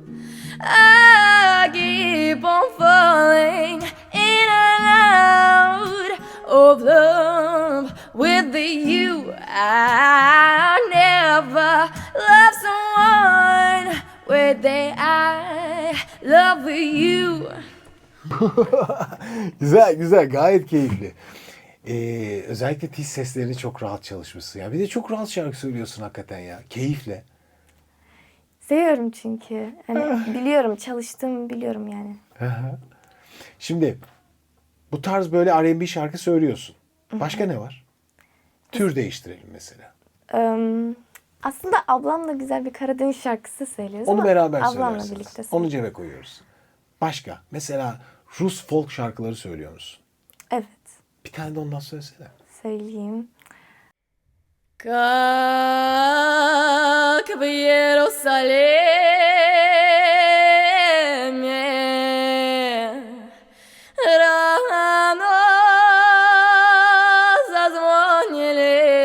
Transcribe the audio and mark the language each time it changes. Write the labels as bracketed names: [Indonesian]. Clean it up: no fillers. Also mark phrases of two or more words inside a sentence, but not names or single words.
[English] I keep on falling in and out of love with you. I never loved someone where I love you. [Turkish] Güzel güzel, gayet keyifli. Özellikle tiz seslerini çok rahat çalışmışsın ya. Bir de çok rahat şarkı söylüyorsun hakikaten ya. Keyifle. Seviyorum çünkü. Hani biliyorum, çalıştığımı biliyorum yani. Şimdi bu tarz böyle R&B şarkı söylüyorsun. Başka ne var? Tür değiştirelim mesela. Aslında ablamla güzel bir Karadeniz şarkısı söylüyoruz Onu ama beraber ablamla söylersiniz. birlikte Onu söylüyoruz. cebe koyuyoruz. Başka? Mesela Rus folk şarkıları söylüyor musun? Evet, Bir tane de ondan söylesene. söyleyeyim. [Russian] Как в Иерусалиме рано зазвонили,